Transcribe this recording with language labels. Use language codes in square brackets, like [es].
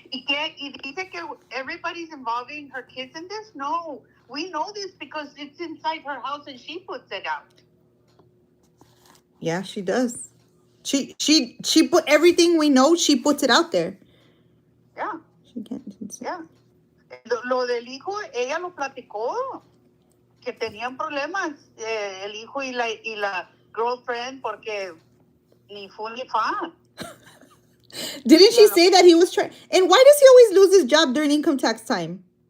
[es] Y dice que [en] everybody's involving her kids in this? No. We know this because it's inside her house and she puts it out. Yeah, she does. She put everything we know, she puts it out there. Yeah. She can't. Yeah. [es] Lo del hijo, ella lo platicó. Que tenían problemas el hijo y la girlfriend porque ni fu ni fa. [en] Didn't she say that he was trying? And why does he always lose his job during income tax time?